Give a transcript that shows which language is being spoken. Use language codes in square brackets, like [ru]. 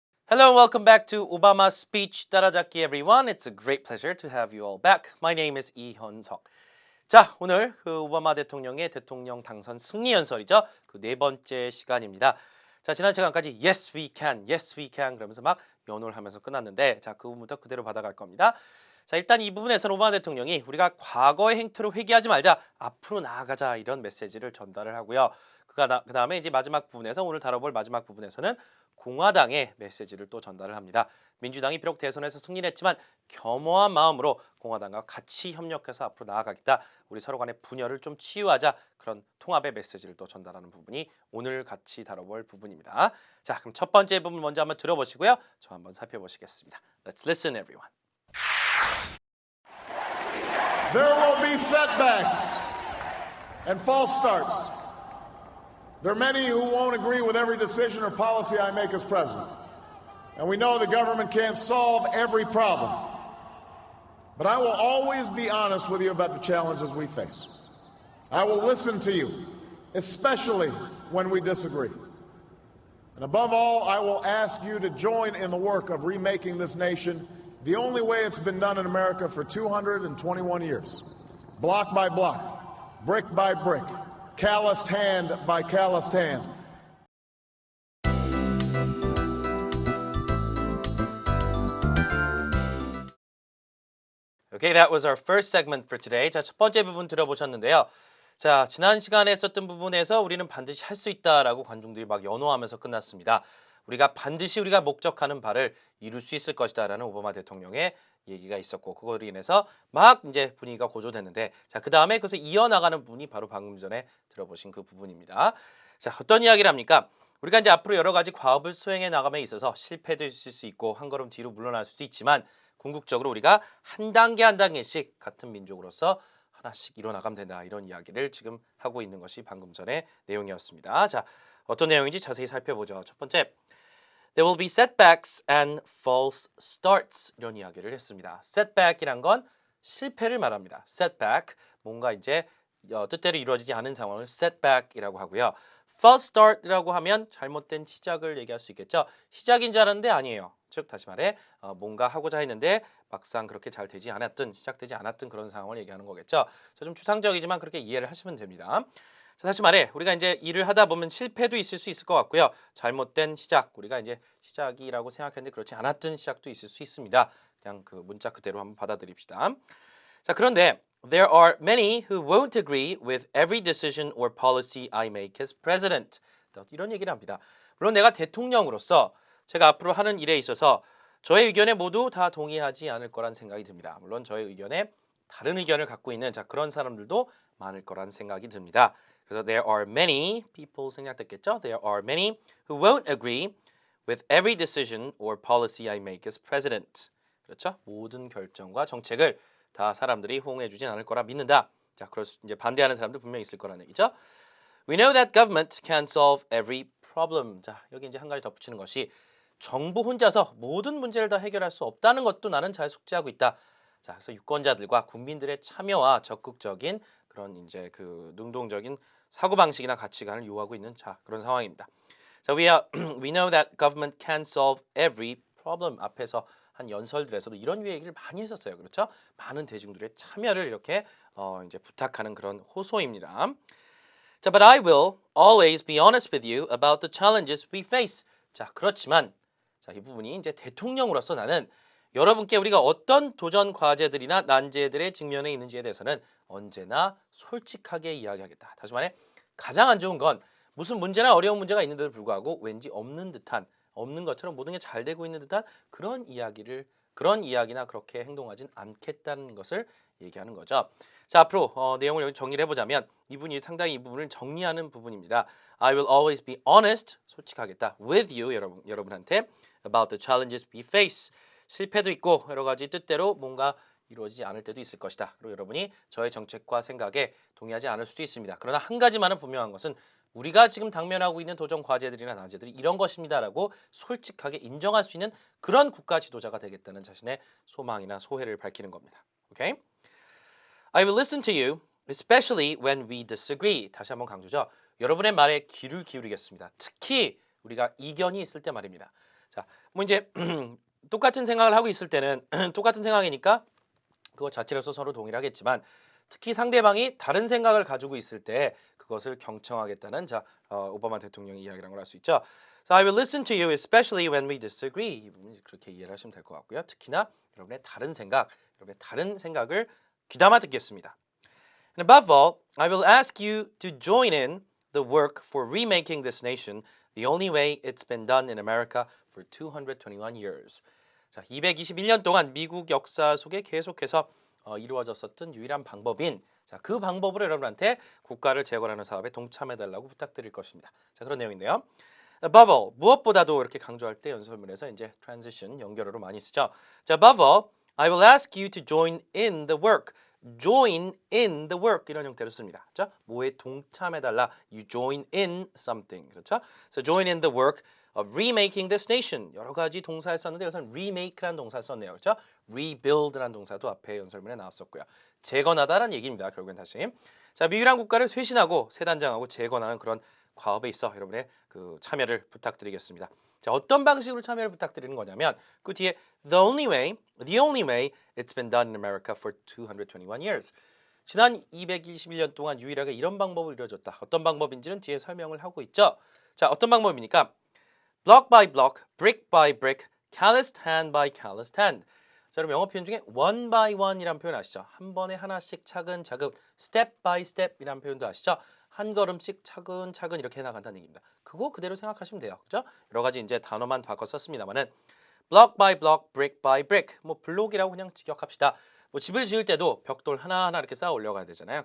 [en] Hello and welcome back to Obama's speech [ko] 따라잡기 [en] everyone. It's a great pleasure to have you all back. My name is 이현석. [ko] 자, 오늘 그 오바마 대통령의 대통령 당선 승리 연설이죠. 그 네 번째 시간입니다. 자, 지난 시간까지 yes we can, yes we can 그러면서 막 연호를 하면서 끝났는데 자, 그 부분부터 그대로 받아갈 겁니다. 자, 일단 이 부분에서는 오바마 대통령이 우리가 과거의 행태로 회귀하지 말자, 앞으로 나아가자 이런 메시지를 전달을 하고요. 그 다음에 이제 마지막 부분에서 오늘 다뤄볼 마지막 부분에서는 공화당의 메시지를 또 전달을 합니다. 민주당이 비록 대선에서 승리를 했지만 겸허한 마음으로 공화당과 같이 협력해서 앞으로 나아가겠다. 우리 서로 간의 분열을 좀 치유하자. 그런 통합의 메시지를 또 전달하는 부분이 오늘 같이 다뤄볼 부분입니다. 자, 그럼 첫 번째 부분 먼저 한번 들어보시고요. 저 한번 살펴보시겠습니다. [en] Let's listen, everyone. There will be setbacks and false starts. There are many who won't agree with every decision or policy I make as president. And we know the government can't solve every problem. But I will always be honest with you about the challenges we face. I will listen to you, especially when we disagree. And above all, I will ask you to join in the work of remaking this nation the only way it's been done in America for 221 years. Block by block, brick by brick, calloused hand by calloused hand. Okay, that was our first segment for today. [ko] 자, 첫 번째 부분 들어보셨는데요. 자, 지난 시간에 했었던 부분에서 우리는 반드시 할 수 있다라고 관중들이 막 연호하면서 끝났습니다. 반드시 우리가 목적하는 바를 이룰 수 있을 것이다라는 오바마 대통령의 얘기가 있었고 그거로 인해서 막 이제 분위기가 고조됐는데 자, 그다음에 그것을 이어나가는 부분이 바로 방금 전에 들어보신 그 부분입니다. 자, 어떤 이야기를 합니까? 우리가 이제 앞으로 여러 가지 과업을 수행해 나감에 있어서 실패도 있을 수 있고 한 걸음 뒤로 물러날 수도 있지만 궁극적으로 우리가 한 단계 한 단계씩 같은 민족으로서 하나씩 이뤄나가면 된다. 이런 이야기를 지금 하고 있는 것이 방금 전의 내용이었습니다. 자, 어떤 내용인지 자세히 살펴보죠. 첫 번째, [en] There will be setbacks and false starts [ko] 이런 이야기를 했습니다. setback이란 건 실패를 말합니다. setback, 뭔가 이제 뜻대로 이루어지지 않은 상황을 setback이라고 하고요. false start이라고 하면 잘못된 시작을 얘기할 수 있겠죠. 시작인 줄 알았는데 아니에요. 즉 다시 말해 뭔가 하고자 했는데 막상 그렇게 잘 되지 않았던 시작되지 않았던 그런 상황을 얘기하는 거겠죠. 좀 추상적이지만 그렇게 이해를 하시면 됩니다. 자, 다시 말해 우리가 이제 일을 하다 보면 실패도 있을 수 있을 것 같고요. 잘못된 시작 우리가 이제 시작이라고 생각했는데 그렇지 않았던 시작도 있을 수 있습니다. 그냥 그 문자 그대로 한번 받아들입시다. 자, 그런데 [en] There are many who won't agree with every decision or policy I make as president. [ko] 이런 얘기를 합니다. 물론 내가 대통령으로서 제가 앞으로 하는 일에 있어서 저의 의견에 모두 다 동의하지 않을 거란 생각이 듭니다. 물론 저의 의견에 다른 의견을 갖고 있는 자, 그런 사람들도 많을 거란 생각이 듭니다. 그래서 [en] there are many people [ko] 생략됐겠죠? [en] There are many who won't agree with every decision or policy I make as president. [ko] 그렇죠? 모든 결정과 정책을 다 사람들이 호응해 주진 않을 거라 믿는다. 자, 이제 반대하는 사람도 분명히 있을 거라는 얘기죠. [en] We know that government can solve every problem. [ko] 자, 여기 이제 한 가지 덧붙이는 것이 정부 혼자서 모든 문제를 다 해결할 수 없다는 것도 나는 잘 숙지하고 있다. 자, 그래서 유권자들과 국민들의 참여와 적극적인 그런 이제 그 능동적인 사고 방식이나 가치관을 요구하고 있는 자, 그런 상황입니다. [en] 자, we know that government can solve every problem. [ko] 앞에서 한 연설들에서도 이런 얘기를 많이 했었어요. 그렇죠? 많은 대중들의 참여를 이렇게 이제 부탁하는 그런 호소입니다. [en] 자, but I will always be honest with you about the challenges we face. [ko] 자, 그렇지만 자, 이 부분이 이제 대통령으로서 나는 여러분께 우리가 어떤 도전 과제들이나 난제들의 직면에 있는지에 대해서는 언제나 솔직하게 이야기하겠다. 다시 말해 가장 안 좋은 건 무슨 문제나 어려운 문제가 있는데도 불구하고 왠지 없는 것처럼 모든 게 잘 되고 있는 듯한 그런 이야기나 그렇게 행동하진 않겠다는 것을 얘기하는 거죠. 자, 앞으로 내용을 여기 정리를 해보자면 이분이 상당히 이 부분을 정리하는 부분입니다. [en] I will always be honest, [ko] 솔직하겠다, [en] with you, [ko] 여러분한테 [en] about the challenges we face. [ko] 실패도 있고 여러 가지 뜻대로 뭔가 이루어지지 않을 때도 있을 것이다. 그리고 여러분이 저의 정책과 생각에 동의하지 않을 수도 있습니다. 그러나 한 가지만은 분명한 것은 우리가 지금 당면하고 있는 도전 과제들이나 난제들이 이런 것입니다라고 솔직하게 인정할 수 있는 그런 국가 지도자가 되겠다는 자신의 소망이나 소회를 밝히는 겁니다. [en] Okay? I will listen to you, especially when we disagree. [ko] 다시 한번 강조죠. 여러분의 말에 귀를 기울이겠습니다. 특히 우리가 이견이 있을 때 말입니다. 자, 뭐 이제 똑같은 생각을 하고 있을 때는 똑같은 생각이니까 그것 자체로서 서로 동일하겠지만 특히 상대방이 다른 생각을 가지고 있을 때 그것을 경청하겠다는 오바마 대통령이 이야기를 한 걸 알 수 있죠. [en] So I will listen to you especially when we disagree. [ko] 이 부분 그렇게 이해를 하시면 될 것 같고요. 특히나 여러분의 다른 생각을 귀담아 듣겠습니다. [en] And above all, I will ask you to join in the work for remaking this nation the only way it's been done in America for 221 years. [ko] 자, 221년 동안 미국 역사 속에 계속해서 이루어졌었던 유일한 방법인 그 방법으로 여러분한테 국가를 재건하는 사업에 동참해달라고 부탁드릴 것입니다. 자, 그런 내용인데요. [en] Above all, [ko] 무엇보다도 이렇게 강조할 때 연설문에서 이제 transition 연결어로 많이 쓰죠. [en] 자, above all, I will ask you to join in the work. Join in the work [ko] 이런 형태로 씁니다. 그렇죠? 뭐에 동참해달라. [en] You join in something. [ko] 그렇죠? [en] So join in the work of remaking this nation. [ko] 여러 가지 동사를 썼는데 여기서는 remake라는 동사를 썼네요. 그렇죠? rebuild라는 동사도 앞에 연설문에 나왔었고요. 재건하다라는 얘기입니다. 결국엔 다시. 자, 미국이란 국가를 쇄신하고 새 단장하고 재건하는 그런 과업에 있어 여러분의 그 참여를 부탁드리겠습니다. 자, 어떤 방식으로 참여를 부탁드리는 거냐면 그 뒤에 [en] the only way it's been done in America for 221 years. [ko] 지난 221년 동안 유일하게 이런 방법을 이루어졌다. 어떤 방법인지는 뒤에 설명을 하고 있죠. 자, 어떤 방법입니까? [en] block by block, brick by brick, calloused hand by calloused hand. [ko] 자, 그럼 영어 표현 중에 [en] one by one [ko] 이라는 표현 아시죠? 한 번에 하나씩 차근차근, [en] step by step [ko] 이라는 표현도 아시죠? 한 걸음씩 차근차근 이렇게 해나간다는 얘기입니다. 그거 그대로 생각하시면 돼요. 그죠? 여러 가지 이제 단어만 바꿔 썼습니다만은 [en] block by block, brick by brick. [ko] 뭐 블록이라고 그냥 직역합시다. 뭐 집을 지을 때도 벽돌 하나하나 이렇게 쌓아 올려가야 되잖아요.